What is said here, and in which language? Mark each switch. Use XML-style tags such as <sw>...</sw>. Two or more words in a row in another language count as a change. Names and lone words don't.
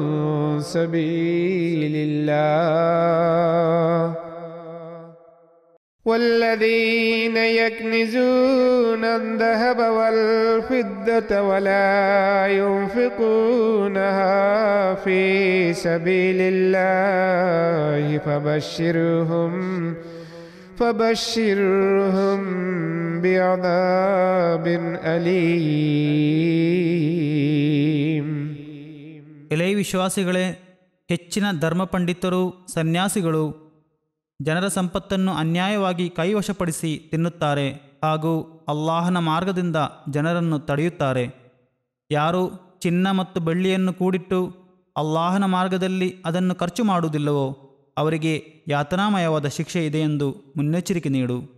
<ar>سبيل الله والذين يكنزون الذهب والفضة ولا ينفقونها في سبيل الله فبشرهم بعذاب أليم.</ar> <kn>ಎಲೈ ವಿಶ್ವಾಸಿಗಳೇ, ಹೆಚ್ಚಿನ ಧರ್ಮ ಪಂಡಿತರು, ಸನ್ಯಾಸಿಗಳು ಜನರ ಸಂಪತ್ತನ್ನು ಅನ್ಯಾಯವಾಗಿ ಕೈವಶಪಡಿಸಿ ತಿನ್ನುತ್ತಾರೆ ಹಾಗೂ ಅಲ್ಲಾಹನ ಮಾರ್ಗದಿಂದ ಜನರನ್ನು ತಡೆಯುತ್ತಾರೆ. ಯಾರು ಚಿನ್ನ ಮತ್ತು ಬೆಳ್ಳಿಯನ್ನು ಕೂಡಿಟ್ಟು ಅಲ್ಲಾಹನ ಮಾರ್ಗದಲ್ಲಿ ಅದನ್ನು ಖರ್ಚು ಮಾಡುವುದಿಲ್ಲವೋ ಅವರಿಗೆ ಯಾತನಾಮಯವಾದ ಶಿಕ್ಷೆ ಇದೆ ಎಂದು ಮುನ್ನೆಚ್ಚರಿಕೆ ನೀಡು.</kn>